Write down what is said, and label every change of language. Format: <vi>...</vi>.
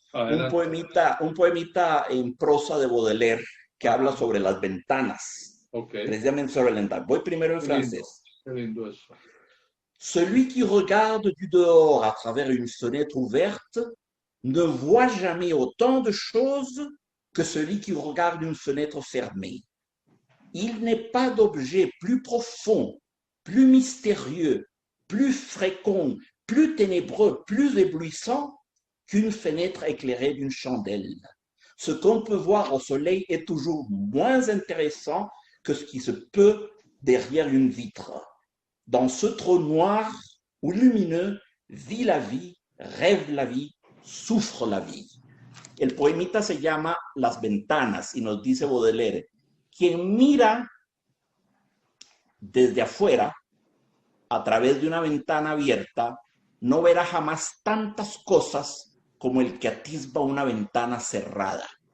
<es>Un poemita en prosa de Baudelaire que habla sobre las ventanas. Precisamente sobre la ventana. Voy primero en francés. Qué lindo eso.</es> <fr>Celui qui regarde du dehors à travers une fenêtre ouverte ne voit jamais autant de choses que celui qui regarde une fenêtre fermée. Il n'est pas d'objet plus profond, plus mystérieux, plus fréquent, plus ténébreux, plus éblouissant qu'une fenêtre éclairée d'une chandelle. Ce qu'on peut voir au soleil est toujours moins intéressant que ce qui se peut derrière une vitre. Dans ce trou noir ou lumineux, vit la vie, rêve la vie, souffre la vie.</fr> <es>El poemita se llama Las Ventanas y nos dice Baudelaire, quien mira desde afuera, a través de una ventana abierta, no verá jamás tantas cosas como el que atisba una ventana cerrada.</es>